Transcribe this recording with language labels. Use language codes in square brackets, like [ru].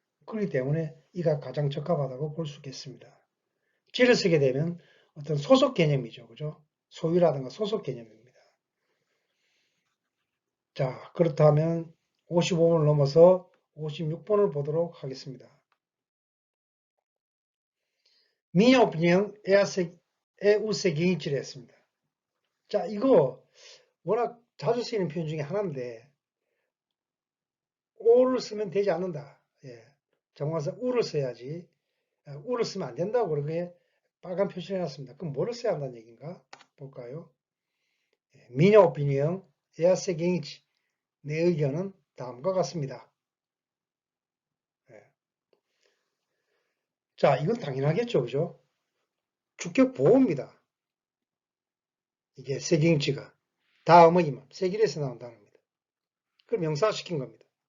[ko] 그렇기 때문에 이가 가장 적합하다고 볼 수 있겠습니다. G를 쓰게 되면 어떤 소속 개념이죠. 그죠? 소유라든가 소속 개념입니다. 자, 그렇다면 55번을 넘어서 56번을 보도록 하겠습니다. [pt] Minha opinião é o seguinte를 했습니다. [ko] 자, 이거 워낙 자주 쓰이는 표현 중에 하나인데 오를 쓰면 되지 않는다. 예. 정관사 우를 써야지. 우를 쓰면 안 된다고 그렇게 빨간 표시를 해놨습니다. 그럼 뭐를 써야 한다는 얘기인가? 볼까요? [pt] Minha opinião é a seguinte. [ko] 내 의견은 다음과 같습니다. 예. 자, 이건 당연하겠죠. 그죠? 주격 보호입니다. 이게 seguinte가. 다음의 이만. 세길에서 나온 단어입니다. 그럼 명사시킨 겁니다.